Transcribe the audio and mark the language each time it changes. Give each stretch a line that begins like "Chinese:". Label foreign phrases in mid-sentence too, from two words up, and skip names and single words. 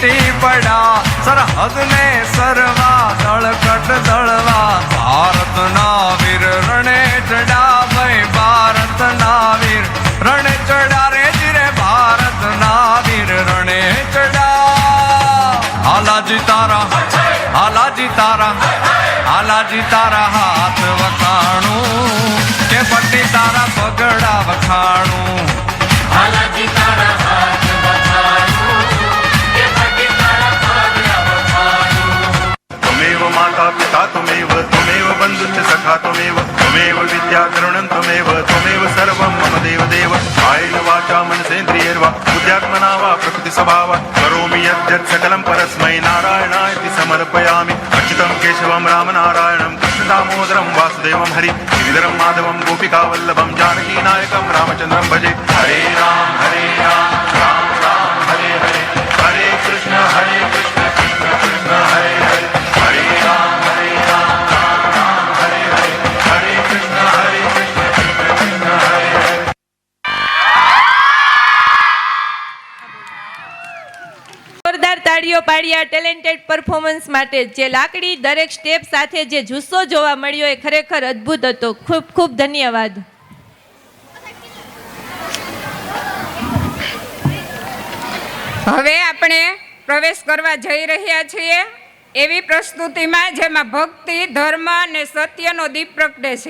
Gujarati: તૂટી પડ્યા સરહદ ને સરવા દળકટ દળવા ભારતના વીર રણે ચડા ભાઈ ભારતના વીર રણે ચડા રે જીરે ભારતના વીર રણે ચડા હાલાજી તારા હાલાજી તારા હાથ વખાણું કે પટ્ટી તારા પગડા વખાણું હાલાજી તારા હાથ
Sanskrit: त्वमेव माता पिता त्वमेव बन्धुश्च सखा त्वमेव विद्या करुणं त्वमेव सर्वं मम देव कायेन वाचा मनसेन्द्रियैर्वा बुद्ध्यात्मना वा प्रकृति स्वभावा करोमि यद्यत् सकलं परस्मै नारायणायति समर्पयामि अच्युतं केशवं रामनारायणं कृष्णदामोदरं वासुदेवं हरि गिरिधरं माधवं गोपिकावल्लभं जानकीनायकं रामचन्द्रं भजे हरे राम राम राम हरे हरे हरे कृष्ण कृष्ण कृष्ण हरे हरे हरे राम राम राम हरे हरे हरे कृष्ण कृष्ण कृष्ण हरे हरे
Gujarati: જોરદાર તાળીઓ પાડ્યા
English: talented performance
Gujarati: માટે. જે લાકડી દરેક સ્ટેપ સાથે જે જુસ્સો જોવા મળ્યો એ ખરેખર અદ્ભુત હતો. ખૂબ ખૂબ ધન્યવાદ. હવે આપણે પ્રવેશ કરવા જઈ રહ્યા છીએ એવી પ્રસ્તુતિમાં જેમાં ભક્તિ ધર્મ અને સત્યનો દીપ પ્રગટે છે.